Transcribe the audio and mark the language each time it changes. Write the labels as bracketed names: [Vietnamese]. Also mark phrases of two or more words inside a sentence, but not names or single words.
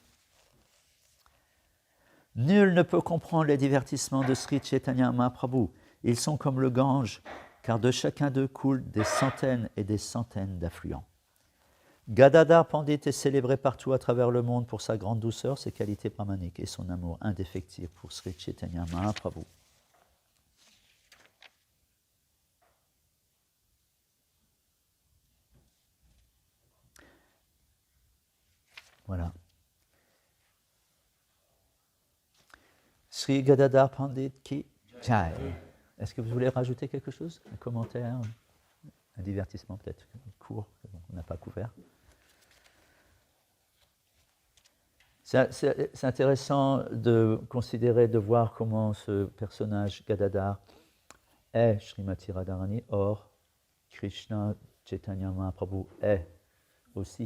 [French] Nul ne peut comprendre les divertissements de Sri Chaitanya Mahaprabhu. Ils sont comme le Gange, car de chacun d'eux coulent des centaines et des centaines d'affluents. Gadadhar Pandit est célébré partout à travers le monde pour sa grande douceur, ses qualités brahmaniques et son amour indéfectible pour Sri Chaitanya Mahaprabhu. Voilà. [Hindi] Sri Gadadhar Pandit ki Jai. [French] Est-ce que vous voulez rajouter quelque chose? Un commentaire? Un divertissement peut-être court, on n'a pas couvert. C'est intéressant de considérer, de voir comment ce personnage Gadadhar est Srimati Radharani, or Krishna Chaitanya Mahaprabhu est aussi.